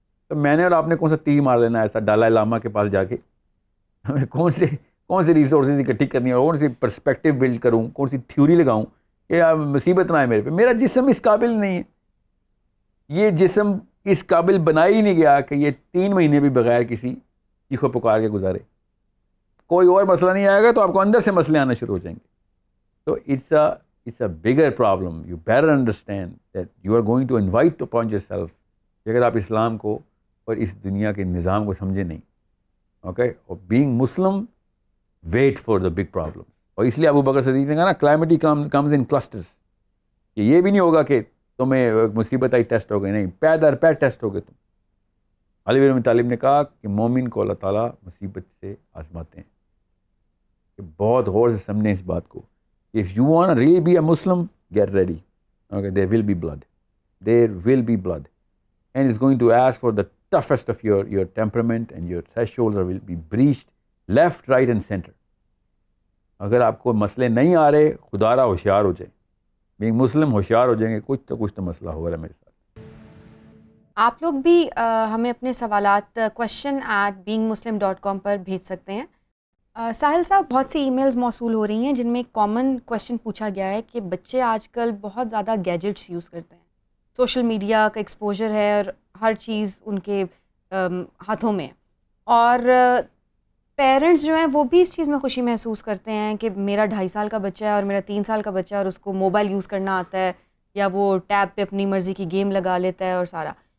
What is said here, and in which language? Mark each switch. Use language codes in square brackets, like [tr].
[ur] تو میں نے اور آپ نے کون سا تیر مار لینا ایسا ڈالائی لاما کے پاس جا کے, ہمیں کون سے ریسورسز اکٹھی کرنی ہے, کون سی پرسپیکٹیو بلڈ کروں, کون سی تھیوری لگاؤں کہ مصیبت نہ آئے میرے پہ. میرا جسم اس قابل نہیں ہے, یہ جسم اس قابل بنا ہی نہیں گیا کہ یہ 3 مہینے بھی بغیر کسی چیخو پکار کے گزارے. کوئی اور مسئلہ نہیں آئے گا تو آپ کو اندر سے مسئلے آنا شروع ہو جائیں گے. [en] تو it's a bigger problem. You better understand that you are going to invite upon yourself [ur] کہ اگر آپ اسلام کو اور اس دنیا کے نظام کو سمجھے نہیں, اوکے, اور [en] being Muslim, wait for the big problems. [ur] اور اس لیے ابو بکر صدیق نے کہا نا [en] calamity comes in clusters, [ur] کہ یہ بھی نہیں ہوگا کہ تمہیں مصیبت آئی ٹیسٹ ہو گئی, نہیں, پے در پے ٹیسٹ ہو گئے تم. علی بن ابی طالب نے کہا کہ مومن کو اللہ تعالیٰ مصیبت سے آزماتے ہیں. کہ بہت غور سے سمجھیں اس بات کو. [en] If you want to really be a Muslim, get ready. Okay, there will be blood. There will be blood. And it's going to ask for the toughest of your temperament, and your thresholds will be breached left, right and center. [ur] اگر آپ کو مسئلے نہیں آ رہے, خدا را ہوشیار ہو جائیں. Being Muslim ہوشیار ہو جائیں گے, کچھ تو مسئلہ ہو رہا ہے میرے ساتھ. آپ لوگ بھی ہمیں اپنے سوالات question@beingmuslim.com پر بھیج سکتے ہیں. ساحل صاحب، بہت سی ای میلز موصول ہو رہی ہیں جن میں ایک کامن کویشچن پوچھا گیا ہے کہ بچے آج کل بہت زیادہ گیجٹس یوز کرتے ہیں، سوشل میڈیا کا ایکسپوجر ہے اور ہر چیز ان کے ہاتھوں میں ہے، اور پیرنٹس جو ہیں وہ بھی اس چیز میں خوشی محسوس کرتے ہیں کہ میرا 2.5 سال کا بچہ ہے اور میرا 3 سال کا بچہ ہے اور اس کو موبائل یوز کرنا آتا ہے، یا وہ ٹیب پہ اپنی مرضی کی گیم لگا لیتا ہے اور سارا.